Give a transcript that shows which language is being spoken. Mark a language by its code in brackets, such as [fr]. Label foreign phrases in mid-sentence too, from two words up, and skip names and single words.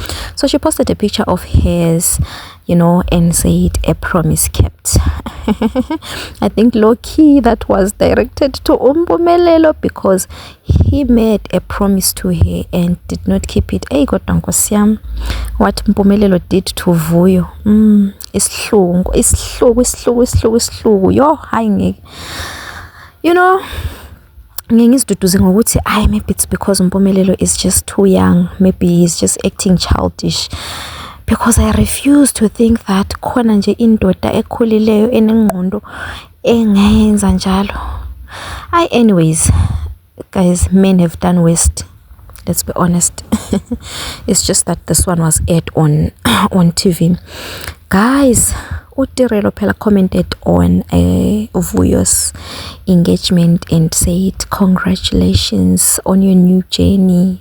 [en] So she posted a picture of hers, you know, and said a promise kept. I think low-key that was directed to Mpumelelo, because he made a promise to her and did not keep it. Hey, God, what Mpumelelo did to Vuyo, [zu] ishlungu yo hayi, [en] you know. Maybe it's because Mpumelelo is just too young. Maybe he's just acting childish. Because I refuse to think that [zu] khona nje indoda ekhulileyo enengqondo engenza njalo. [en] Anyways, guys, men have done worst. Let's be honest. It's just that this one was aired on TV. Guys, Utirelo Phela commented on Vuyo's engagement and said, congratulations on your new journey.